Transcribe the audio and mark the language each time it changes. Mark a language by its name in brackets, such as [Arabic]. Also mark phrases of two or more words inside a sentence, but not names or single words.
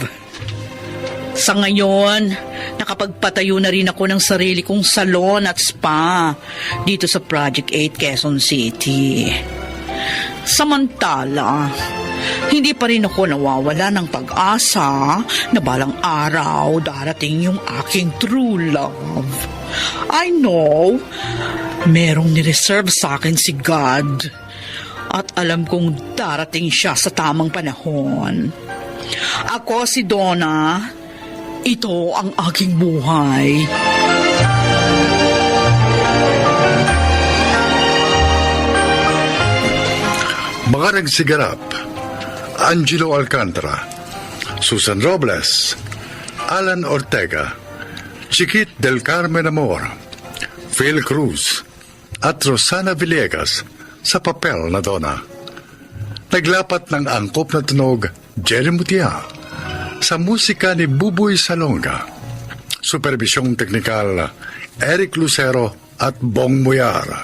[Filipino] Sa ngayon, nakapagpatayo na rin ako ng sarili kong salon at spa dito sa Project 8 Quezon City. Samantala, hindi pa rin ako nawawala ng pag-asa na balang araw darating yung aking [English] true love. I know, [Filipino] merong nireserve sa akin si God. At alam kong darating siya sa tamang panahon. Ako si Donna. Ito ang aking buhay. Mga nagsiganap, Angelo Alcantara, Susan Robles, Alan Ortega, Chiquit del Carmen Amor, Phil Cruz, at Rosana Villegas sa papel na Donna. Naglapat ng angkop na tunog Jerry Mutia sa musika ni Buboy Salonga. Supervisyong teknikal Eric Lucero at Bong Muyar.